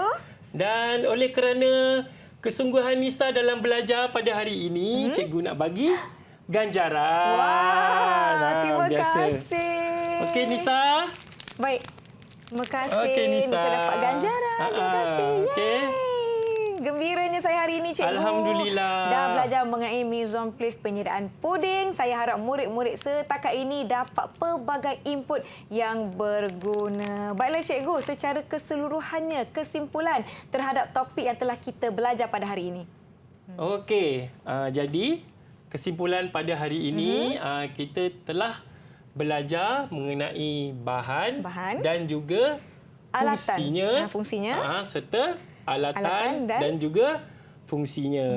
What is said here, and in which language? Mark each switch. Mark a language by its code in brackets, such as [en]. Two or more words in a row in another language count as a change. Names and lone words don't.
[ms] Dan oleh kerana kesungguhan Nisa dalam belajar pada hari ini, cikgu nak bagi ganjaran. Wah, terima biasa. kasih. Okey Nisa. Baik. Terima kasih. Okey Nisa. Nisa dapat ganjaran. Terima kasih. Okey. Yeay. Gembiranya saya hari ini, Cikgu. Alhamdulillah. Dah belajar mengenai [fr] mise en place [ms] penyediaan puding. Saya harap murid-murid setakat ini dapat pelbagai input yang berguna. Baiklah, Cikgu, secara keseluruhannya, kesimpulan terhadap topik yang telah kita belajar pada hari ini. Okey, jadi kesimpulan pada hari ini kita telah belajar mengenai bahan dan juga fungsinya, serta alatan dan juga fungsinya.